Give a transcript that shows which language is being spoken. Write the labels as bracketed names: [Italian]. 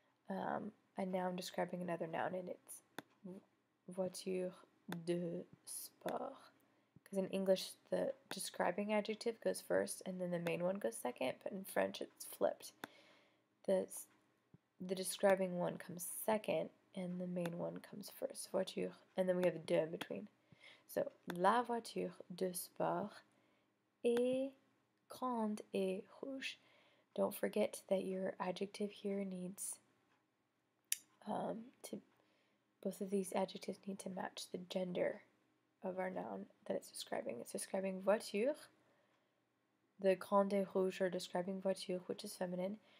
[English] A noun describing another noun, and it's voiture de sport. Because in English, the describing adjective goes first, and then the main one goes second, but in French, it's flipped. The describing one comes second, and the main one comes first. Voiture, and then we have a de in between. [French] So, la voiture de sport est grande et rouge. [English] Don't forget that your adjective here needs Both of these adjectives need to match the gender of our noun that it's describing. It's describing voiture. The grandes rouges are describing voiture, which is feminine.